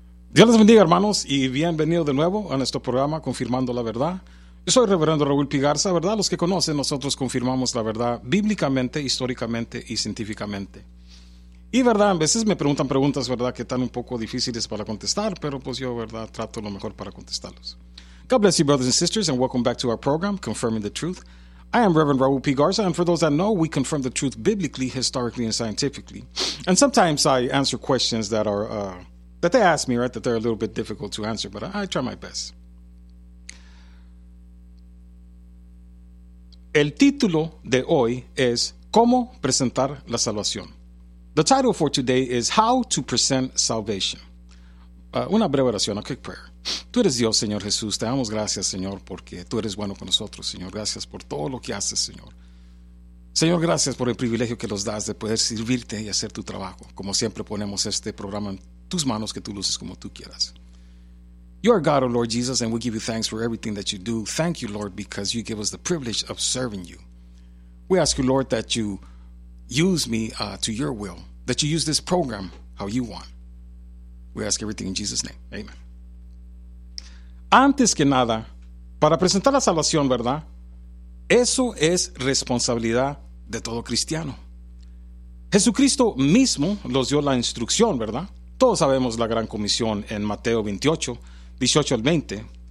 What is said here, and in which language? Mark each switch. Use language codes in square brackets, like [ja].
[es] Dios les bendiga, hermanos, y bienvenido de nuevo a nuestro programa Confirmando la Verdad. Yo soy Reverendo Raúl Pigarza, ¿verdad? Los que conocen, nosotros confirmamos la verdad bíblicamente, históricamente y científicamente. Y, ¿verdad? A veces me preguntan preguntas, ¿verdad?, que están un poco difíciles para contestar, pero pues yo, ¿verdad?, trato lo mejor para contestarlos. [en] God bless you, brothers and sisters, and welcome back to our program, Confirming the Truth. I am Reverend Raúl P. Garza, and for those that know, we confirm the truth biblically, historically, and scientifically. And sometimes I answer questions that are, that they ask me, right, that they're a little bit difficult to answer, but I try my best. [es] El título de hoy es, ¿Cómo presentar la salvación? [en] The title for today is How to Present Salvation. [es] Una breve oración, [en] a quick prayer. [es] Tú eres Dios, Señor Jesús. Te damos gracias, Señor, porque tú eres bueno con nosotros, Señor. Gracias por todo lo que haces, Señor. Señor, gracias por el privilegio que nos das de poder servirte y hacer tu trabajo. Como siempre, ponemos este programa en tus manos, que tú luces como tú quieras. [en] You are God, O Lord Jesus, and we give you thanks for everything that you do. Thank you, Lord, because you give us the privilege of serving you. We ask you, Lord, that you use me to your will, that you use this program how you want. We ask everything in Jesus' name. Amen. [es] Antes que nada, para presentar la salvación, ¿verdad? Eso es responsabilidad de todo cristiano. Jesucristo mismo nos dio la instrucción, ¿verdad? Todos sabemos la gran comisión en Mateo 28, 18 al 20.